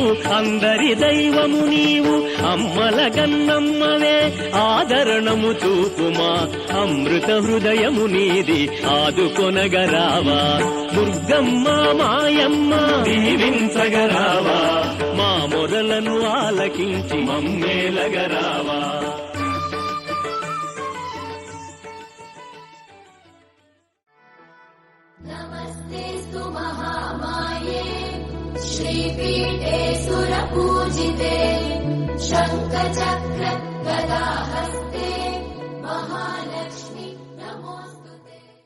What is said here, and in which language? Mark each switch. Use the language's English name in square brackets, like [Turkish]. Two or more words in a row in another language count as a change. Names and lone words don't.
[Telugu] అందరి దైవము నీవు అమ్మల గన్నమ్మవే ఆదరణము చూపుమా అమృత హృదయము నీది ఆదుకొనగరావా దుర్గమ్మ మాయమ్మ దీవించగరావా మా మొరలను ఆలకించి మమ్మేలగరావా [Sanskrit] नमस्तेस्तु महामाये श्रीपीठे सुरपूजिते शङ्खचक्र गदाहस्ते महालक्ष्मी नमोस्तुते